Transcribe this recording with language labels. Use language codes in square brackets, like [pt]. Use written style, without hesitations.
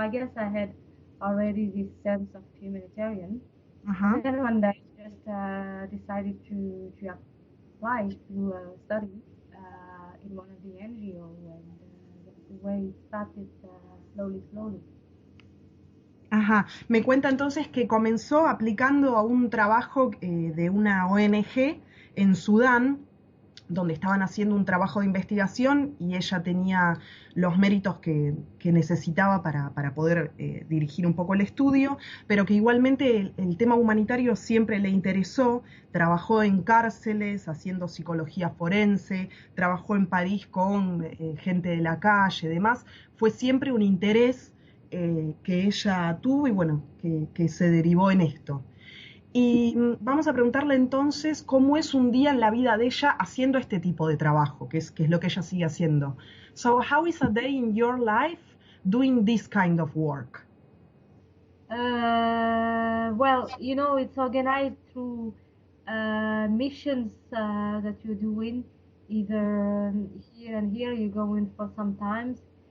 [en] So I guess I had already this sense of humanitarian. And then one day I just decided to apply to study in one of the NGO, and that's the way it started slowly. [es] Me cuenta entonces que comenzó aplicando a un trabajo de una ONG en Sudán, donde estaban haciendo un trabajo de investigación y ella tenía los méritos que necesitaba para poder dirigir un poco el estudio, pero que igualmente el tema humanitario siempre le interesó. Trabajó en cárceles haciendo psicología forense, trabajó en París con gente de la calle y demás. Fue siempre un interés que ella tuvo y bueno, que se derivó en esto. Y vamos a preguntarle entonces cómo es un día en la vida de ella haciendo este tipo de trabajo, que es lo que ella sigue haciendo. [en] So, how is a day in your life doing this kind of work? Well, it's organized through missions that you're doing, either here and here, you go in for some times.